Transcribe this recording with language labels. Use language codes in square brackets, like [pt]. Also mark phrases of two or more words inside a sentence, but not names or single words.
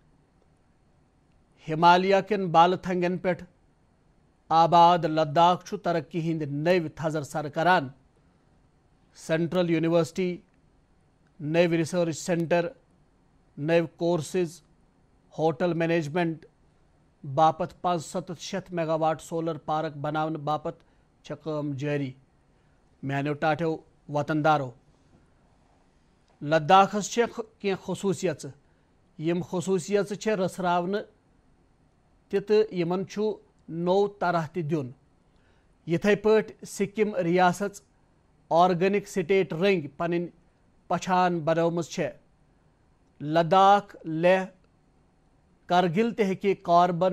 [ks] ہمالیہ کٮ۪ن بالہٕ تھنگن پٮ۪ٹھ آباد لداخ چھُ ترقی ہٕنٛدۍ نٔوۍ تھزر سر کران [en] central university [ks] نٔوۍ [en] research centre [ks] نو کورسز [en] hotel management [ks] باپت 500 [en] mega watt solar park [ks] بناون باپت چھ کام جاری میانو ٹاٹو وطن دارو لداخس کی خصوصیت یم خصوصیت چھ رسراون تہ یمن چھُ نو طرح تہ دیون یتھے پٲٹھۍ سکم ریاست [en] organic state [ks] رنگ پنن پچھان بنومٕژ چھے لداخ لیہ کرگل تہ ہیکہِ کاربن